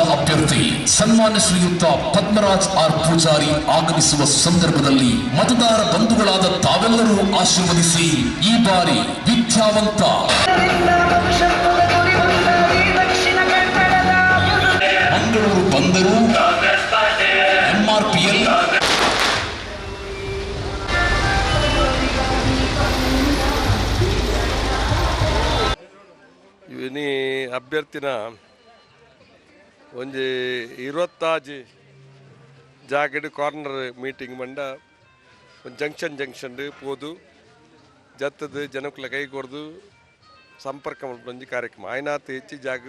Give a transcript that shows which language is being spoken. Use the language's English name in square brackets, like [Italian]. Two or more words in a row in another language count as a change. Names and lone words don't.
[Kannada] ಅಭ್ಯರ್ಥಿ ಸನ್ಮಾನ್ಯ ಶ್ರೀಯುತ ಪದ್ಮರಾಜ್ ಆರ್ ಪೂಜಾರಿ ಆಗಮಿಸುವ ಸಂದರ್ಭದಲ್ಲಿ ಮತದಾರ ಬಂಧುಗಳಾದ ತಾವೆಲ್ಲರೂ ಆಶೀರ್ವದಿಸಿ ಈ ಬಾರಿ ವಿದ್ಯಾವಂತ ಮಂಗಳೂರು ಬಂದರು MRPL [Tulu] ಇವನಿ ಅಭ್ಯರ್ಥಿನ ಒಂಜಿ 26 ಜಾಗಡ್ [English] corner meeting [Tulu] ಮಂಡ ಒಂದು ಜಂಕ್ಷನ್ ಪೋದು ಜತ್ತದು ಜನಕ್ಕಲ ಕೈ ಕೊರ್ದು ಸಂಪರ್ಕ ಒಂಜಿ ಕಾರ್ಯಕ್ರಮ ಆಯ್ನಾತ್ ಹೆಚ್ಚಿ ಜಾಗ